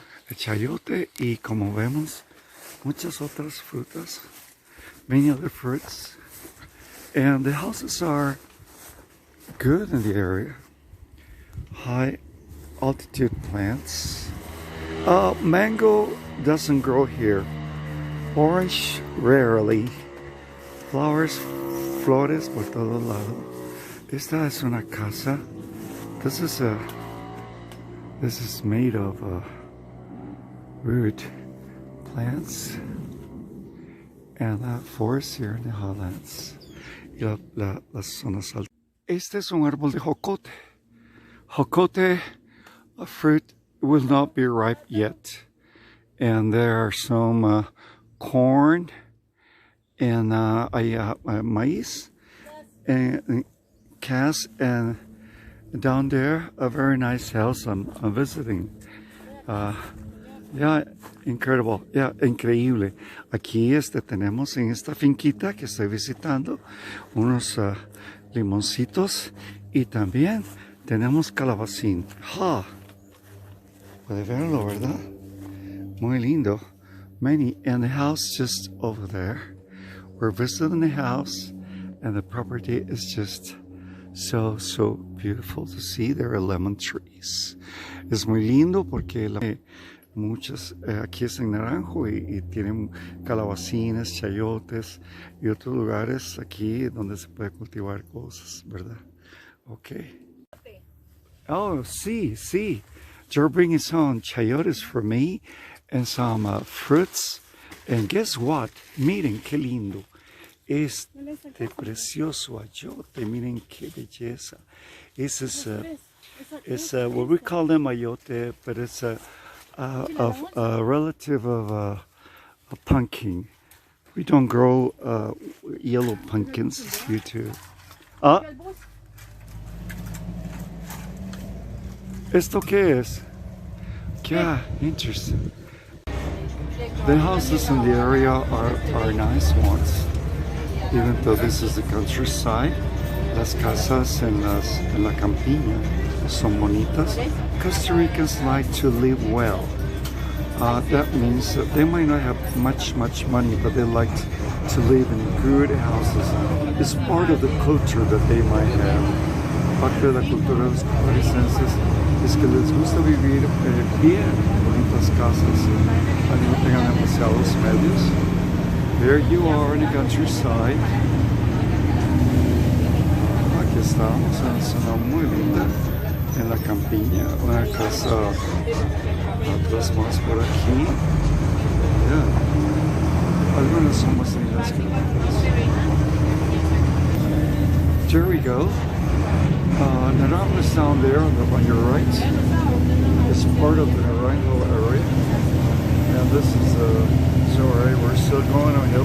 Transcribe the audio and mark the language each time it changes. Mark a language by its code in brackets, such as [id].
[es] El chayote, y como vemos, muchas otras frutas. [en] Many other fruits. And the houses are good in the area. High altitude plants. Mango doesn't grow here. Orange rarely. Flowers, [es] flores por todo lado. Esta es una casa. [en] This is made of root plants and forest here in the highlands. [es] Y las zonas altas. Este es un árbol de jocote. [en] Jocote, a fruit, will not be ripe yet. And there are some corn and maíz and cas, and down there a very nice house I'm visiting. Yeah, incredible. Yeah, [es] increíble. Aquí tenemos en esta finquita que estoy visitando unos limoncitos y también tenemos calabacín. Puede verlo, ¿verdad? Muy lindo. [en] Many, and the house just over there. We're visiting the house, and the property is just so beautiful to see. There are lemon trees. [es] Es muy lindo porque muchas aquí es en Naranjo y tienen calabacines, chayotes y otros lugares aquí donde se puede cultivar cosas, ¿verdad? [en] Okay. Oh, sí. You're bringing some chayotes for me and some fruits. And guess what? [es] Miren qué lindo. Este precioso ayote. Miren qué belleza. [en] This is what we call them ayote, but it's a relative of a pumpkin. We don't grow yellow pumpkins as you do. [es] ¿Esto qué es? [en] Yeah, interesting. The houses in the area are nice ones, even though this is the countryside. [es] Las casas en la campiña son bonitas. [en] Costa Ricans like to live well. That means that they might not have much money, but they like to live in good houses. It's part of the culture that they might have. [es] Parte de la cultura de los costarricenses es que les gusta vivir bien en bonitas casas, aunque no tengan demasiados medios. [en] There you are in the countryside. [es] Aquí estamos en una zona muy linda, en la campiña, una casa otras más por aquí. Yeah. Algunas son más lindas que otras. [en] There we go. Naranjo is down there on your right. It's part of the Naranjo area. And this is sorry, we're still going on here.